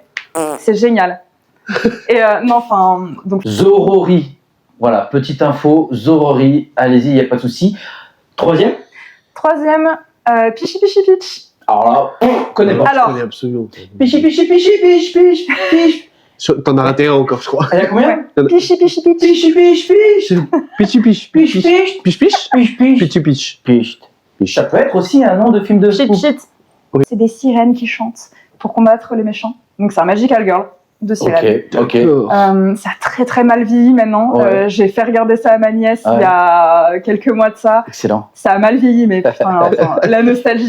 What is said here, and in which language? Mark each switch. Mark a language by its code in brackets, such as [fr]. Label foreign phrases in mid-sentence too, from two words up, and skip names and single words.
[fr] C'est génial. Et non, enfin, donc Zorori. Voilà, petite info. Zorori. Allez-y, il n'y a pas de souci. Troisième. troisième, Pichi Pichi Pitch. Alors là, connais pas. Alors, Je connais absolument pas. Pichi, pichi, pichi, pichi, pichi, pichi. T'en as raté un encore, je crois. Elle a combien Pichi Pichi Pitch. Pichi, pichi, pichi. Pichi piche. Pichi, pichi. Piche piche. Pichi, pichi. Pichi piche. Pichi. Ça peut être aussi un nom de film de Shit fou. shit. C'est des sirènes qui chantent pour combattre les méchants. Donc c'est un [en] Magical Girl. [fr] de Cyrano. Ok. Ça a très très mal vieilli maintenant. Ouais. J'ai fait regarder ça à ma nièce Ouais. il y a quelques mois de ça. Excellent. Ça a mal vieilli, mais putain, la nostalgie.